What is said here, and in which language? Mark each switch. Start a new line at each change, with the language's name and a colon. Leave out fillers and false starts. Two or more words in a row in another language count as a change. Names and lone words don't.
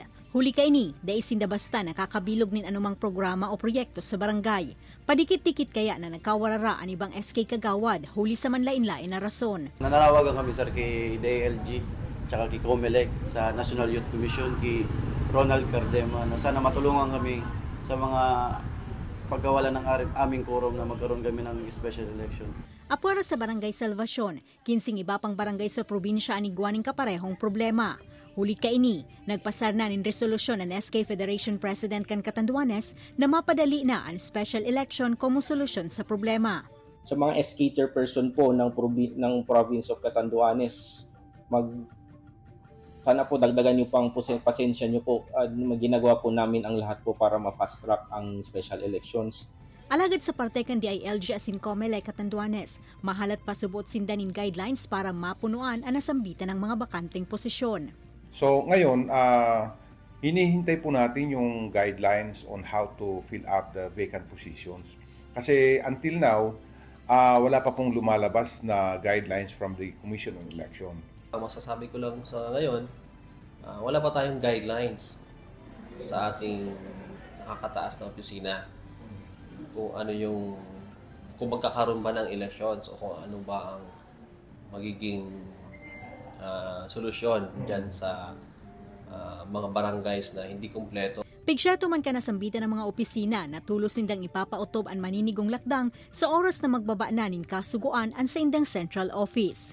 Bikol: Huli ka ini, dai sinda basta nakakabilog nin anumang programa o proyekto sa barangay. Padikit-dikit kaya na nagkawarara ang ibang SK kagawad, huli sa manlain-lain na rason.
Filipino: Nananawagan kami sir kay DILG tsaka kay COMELEC sa National Youth Commission kay Ronald Cardema na sana matulungan kami sa mga pagkawala ng aming quorum na magkaroon kami ng
English: special election.
Bikol: Apura sa Barangay Salvacion, 15 iba pang barangay sa probinsya ang igwaning kaparehong problema. Huli ka ini, nagpasar na ng resolusyon ng SK Federation President kan Catanduanes na mapadali na ang
English: special election
Bikol: como solusyon sa problema.
Filipino: Sa mga SK chairperson po ng province of Catanduanes, sana po dagdagan niyo pang pasensya niyo po. Ginagawa po namin ang lahat po para ma-
English: fast track
Filipino: ang
English: special elections.
Bikol: Alagad sa parte kan DILG asin COMELEC Catanduanes, mahalat pa subot sindanin guidelines para mapunuan ang nasambitan ng mga bakanteng posisyon.
Filipino: So ngayon, hinihintay po natin yung
English: guidelines on how to fill up the vacant positions.
Filipino: Kasi
English: until now,
Filipino: wala pa pong lumalabas na
English: guidelines from the Commission on Election.
Filipino: Ang masasabi ko lang sa ngayon, wala pa tayong guidelines sa ating nakakataas na opisina kung ano yung, kung magkakaroon ba ng elections o kung ano ba ang magiging solusyon dyan sa mga barangays na hindi kumpleto.
Bikol: Pigsyerto man ka nasambitan ng mga opisina na tulos nindang ipapautob ang maninigong lakdang sa oras na magbaba na nin kasuguan ang sa indang central office.